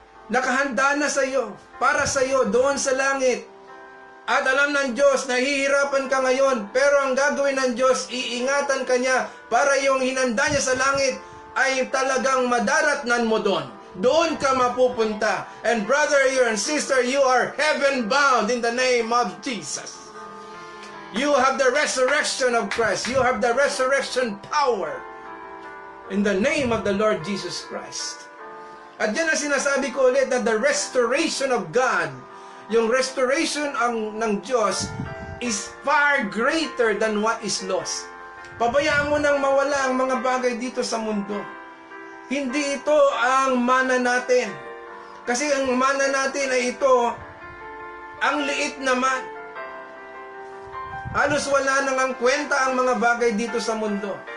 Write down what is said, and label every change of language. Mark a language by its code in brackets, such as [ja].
[tl] Nakahanda na sa iyo, para sa iyo, doon sa langit. At alam ng Diyos, nahihirapan ka ngayon, pero ang gagawin ng Diyos, iingatan ka niya para yung hinanda niya sa langit ay talagang madaratnan mo doon. Doon ka mapupunta. [en] And brother and sister, you are heaven bound in the name of Jesus. You have the resurrection of Christ. You have the resurrection power in the name of the Lord Jesus Christ. [tl] At yan ang sinasabi ko ulit na [en] the restoration of God, yung restoration ng Diyos is far greater than what is lost. [tl] Pabayaan mo nang mawala ang mga bagay dito sa mundo. Hindi ito ang mana natin. Kasi ang mana natin ay ito, ang liit naman. Halos wala nang ang kwenta ang mga bagay dito sa mundo.